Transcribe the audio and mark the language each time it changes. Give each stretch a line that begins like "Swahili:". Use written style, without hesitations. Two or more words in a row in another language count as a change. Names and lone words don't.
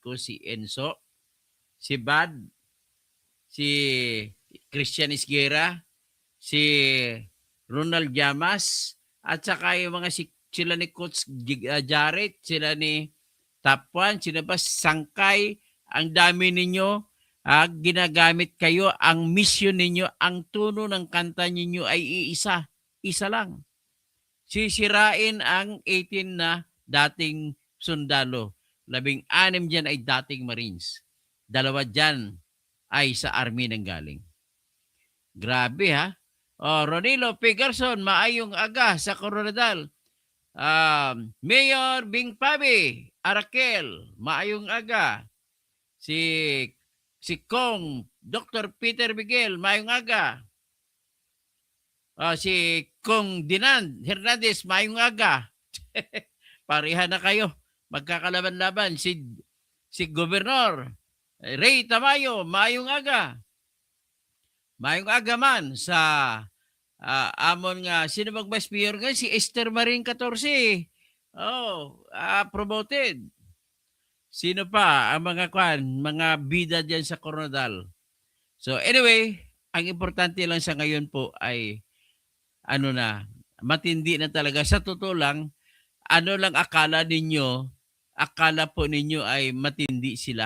Filipino: ko, si Enzo, si Bad, si Christian Isguera, si Ronald Llamas, at saka yung mga sila ni Coach Jarrett, sila ni Tapuan, sila ba Sangkay, ang dami ninyo, ginagamit kayo, ang mission ninyo, ang tono ng kanta ninyo ay isa lang. Sisirain ang 18 na dating sundalo. 16 dyan ay dating Marines. 2 dyan ay sa Army nang galing. Grabe ha.
Hiligaynon: Ronilo Pigarson, maayong aga sa Coronadal. Mayor Bing Pabi, Arakel, maayong aga. Si Kong, Dr. Peter Miguel, maayong aga. Si Kong Dinan Hernandez, maayong aga.
Filipino: Pareha na kayo. Magkakalaban-laban.
Hiligaynon: Si Gobernador Ray Tamayo, maayong aga. Maayong aga man sa amon nga,
Filipino: sino bang vice mayor nga? Si Esther Marin 14. Promoted. Sino pa ang mga bida dyan sa Coronadal? So anyway, ang importante lang sa ngayon po ay matindi na talaga. Sa totoo lang, akala po ninyo ay matindi sila.